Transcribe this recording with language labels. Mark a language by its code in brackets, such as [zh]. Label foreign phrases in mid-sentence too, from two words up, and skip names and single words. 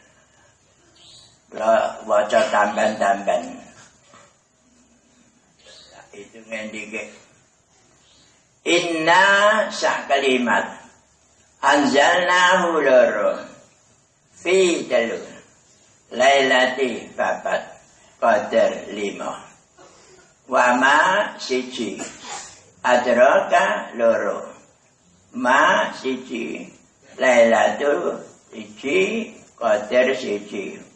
[jv] Waca tamban-tamban. [id] Hitungan dikit. [jv] Inna sak kalimat. Anzalnahu loro. Fi telu. Lailati 4. Qadar 5. Wama 1. Adraka loro. Ma 1. Lailatul 1, Qadar 1.